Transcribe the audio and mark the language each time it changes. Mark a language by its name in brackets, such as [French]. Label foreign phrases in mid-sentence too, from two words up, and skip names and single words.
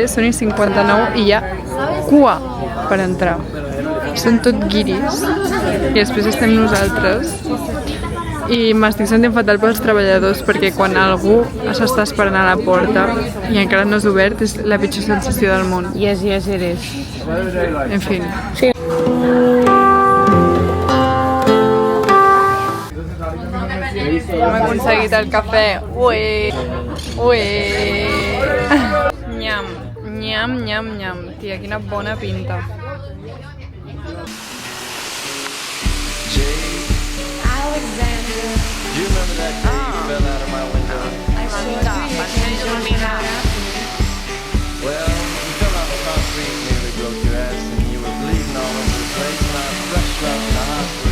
[Catalan] Són i 59 i hi ha cua per entrar. Són tot guiris i després estem nosaltres i m'estic sentint fatal pels treballadors perquè quan algú s'està esperant a la porta i encara no és obert és la pitjor sensació del món. [English] Yes, it is. [Catalan] En fi. Sí. Hem aconseguit el cafè. Ué! Nyam, nyam, nyam, nyam. Tia, quina bona pinta. [English] Do you remember that day you fell out of my window? Well, you fell on the concrete, nearly broke your ass, and you were bleeding all over the place, and I rushed you out to the hospital.